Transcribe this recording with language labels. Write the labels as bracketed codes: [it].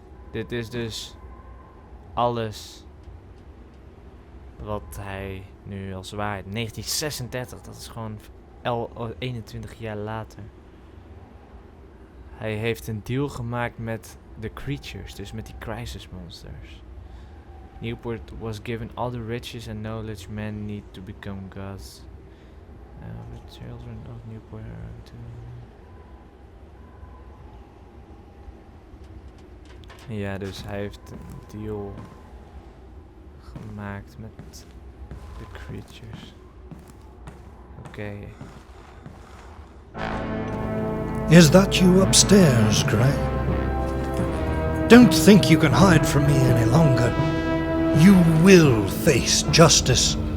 [nl] Dit is dus alles wat hij nu als waarheid. 1936, dat is gewoon 21 jaar later. Hij heeft een deal gemaakt met de creatures, dus met die crysis monsters. [en] Newport was given all the riches and knowledge men need to become gods. The children of Newport are to... [nl] Ja, dus hij heeft een deal gemaakt met de creatures. Oké. [en] Is that you upstairs, Gray? Don't think you can hide from me any longer. You will face justice.